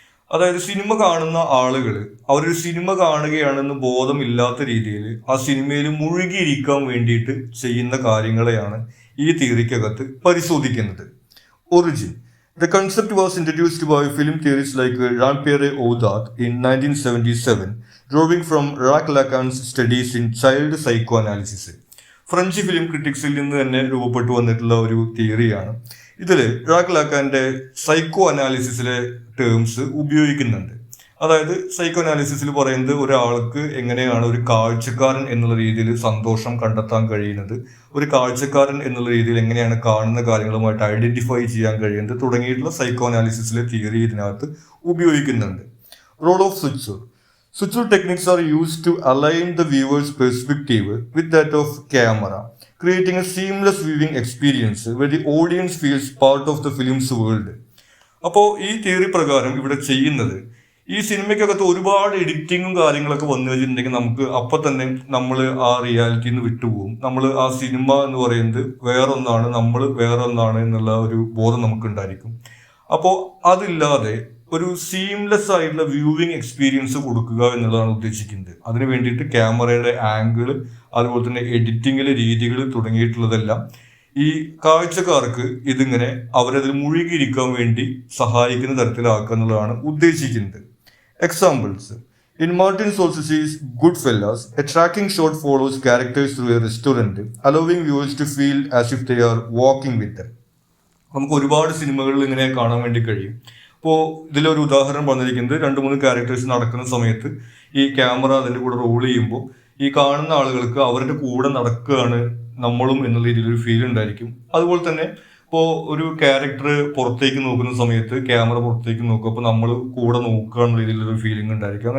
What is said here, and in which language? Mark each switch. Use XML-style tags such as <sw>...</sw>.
<ml>അതായത് സിനിമ കാണുന്ന ആളുകൾ അവരൊരു സിനിമ കാണുകയാണെന്ന് ബോധമില്ലാത്ത രീതിയിൽ ആ സിനിമയിൽ മുഴുകിയിരിക്കാൻ വേണ്ടിയിട്ട് ചെയ്യുന്ന കാര്യങ്ങളെയാണ് ഈ തിയറിക്കകത്ത് പരിശോധിക്കുന്നത്.</ml> <en>Origin. The concept was introduced by film theorists like Jean-Pierre Audat in 1977, drawing from Jacques Lacan's studies in child psychoanalysis.</en> <ml>French film ക്രിറ്റിക്സിൽ നിന്ന് തന്നെ രൂപപ്പെട്ടു വന്നിട്ടുള്ള ഒരു തിയറിയാണ്. ഇതിൽ ജാക്ക് ലാക്കാന്റെ സൈക്കോ അനാലിസിസിലെ ടേംസ് ഉപയോഗിക്കുന്നുണ്ട്. അതായത് സൈക്കോ അനാലിസിസിൽ പറയുന്നത് ഒരാൾക്ക് എങ്ങനെയാണ് ഒരു കാഴ്ചക്കാരൻ എന്നുള്ള രീതിയിൽ സന്തോഷം കണ്ടെത്താൻ കഴിയുന്നത്, ഒരു കാഴ്ചക്കാരൻ എന്നുള്ള രീതിയിൽ എങ്ങനെയാണ് കാണുന്ന കാര്യങ്ങളുമായിട്ട് ഐഡന്റിഫൈ ചെയ്യാൻ കഴിയുന്നത് തുടങ്ങിയിട്ടുള്ള സൈക്കോ അനാലിസിസിലെ തിയറി ഇതിനകത്ത് ഉപയോഗിക്കുന്നുണ്ട്.</ml> <en>Role of suture. Suture techniques are used to align the viewer's perspective with that of camera, creating a seamless viewing experience where the audience feels part of the film's world.</en> <ml>അപ്പോൾ ഈ theory പ്രകാരം ഇവിടെ ചെയ്യുന്നത് ഈ സിനിമയ്ക്കകത്ത് ഒരുപാട് എഡിറ്റിങ്ങും കാര്യങ്ങളൊക്കെ വന്നു വെച്ചിട്ടുണ്ടെങ്കിൽ നമുക്ക് അപ്പം തന്നെ നമ്മൾ ആ റിയാലിറ്റിയിൽ നിന്ന് വിട്ടുപോകും. നമ്മൾ ആ സിനിമ എന്ന് പറയുന്നത് വേറൊന്നാണ്, നമ്മൾ വേറൊന്നാണ് എന്നുള്ള ഒരു ബോധം നമുക്കുണ്ടായിരിക്കും. അപ്പോൾ അതില്ലാതെ ഒരു സീംലെസ് ആയിട്ടുള്ള വ്യൂവിങ് എക്സ്പീരിയൻസ് കൊടുക്കുക എന്നുള്ളതാണ് ഉദ്ദേശിക്കുന്നത്. അതിന് വേണ്ടിയിട്ട് ക്യാമറയുടെ ആംഗിൾ, അതുപോലെ തന്നെ എഡിറ്റിങ്ങിലെ രീതികൾ തുടങ്ങിയിട്ടുള്ളതെല്ലാം ഈ കാഴ്ചക്കാർക്ക് ഇതിങ്ങനെ അവരതിൽ മുഴുകിയിരിക്കാൻ വേണ്ടി സഹായിക്കുന്ന തരത്തിലാക്കുക എന്നുള്ളതാണ് ഉദ്ദേശിക്കുന്നത്. Examples.</ml> <en>In Martin Scorsese's Goodfellas, a tracking shot follows characters through a restaurant, allowing viewers to feel as if they are walking with them.</en> <ml>നമുക്ക് ഒരുപാട് സിനിമകളിൽ ഇങ്ങനെ കാണാൻ വേണ്ടി കഴിയും. ഇപ്പോൾ ഇതിലൊരു ഉദാഹരണം പറഞ്ഞിരിക്കുന്നത് 2-3 ക്യാരക്ടേഴ്സ് നടക്കുന്ന സമയത്ത് ഈ ക്യാമറ അതിൻ്റെ കൂടെ റോൾ ചെയ്യുമ്പോൾ ഈ കാണുന്ന ആളുകൾക്ക് അവരുടെ കൂടെ നടക്കുകയാണ് നമ്മളും എന്നുള്ള രീതിയിലൊരു ഫീൽ ഉണ്ടായിരിക്കും. അതുപോലെ തന്നെ ഇപ്പോൾ ഒരു ക്യാരക്ടർ പുറത്തേക്ക് നോക്കുന്ന സമയത്ത് ക്യാമറ പുറത്തേക്ക് നോക്കും, അപ്പോൾ നമ്മൾ കൂടെ നോക്കുക എന്നുള്ള രീതിയിലൊരു ഫീലിംഗ് ഉണ്ടായിരിക്കും.</ml>